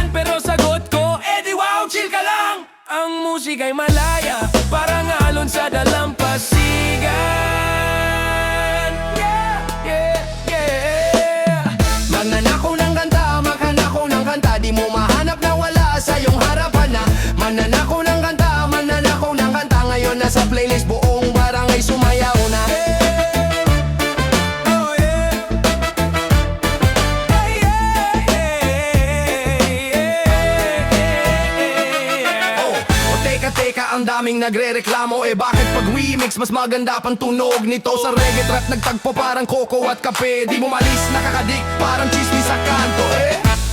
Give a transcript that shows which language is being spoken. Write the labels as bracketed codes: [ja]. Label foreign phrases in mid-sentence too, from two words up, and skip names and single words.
[tl] Pero sagot ko, edi wow, chill ka lang! Ang musika'y malaya, parang alon sa dalampasigan. [en] Yeah, yeah, yeah. [tl] Magnanakaw ng kanta, magnanakaw ng kanta. Di mo mahanap na wala sa iyong harapan na. Magnanakaw ng kanta, magnanakaw ng kanta. Ngayon nasa playlist buong barangay sumayaw na. [en] Oh, yeah. Hey, yeah, yeah. [tl] Oh, teka, ang daming nagre-reklamo. Eh bakit pag remix mas maganda pang tunog nito? Sa reggae trap nagtagpo parang coco at kape. Di mo malis, nakakadik, parang chismis sa kanto eh.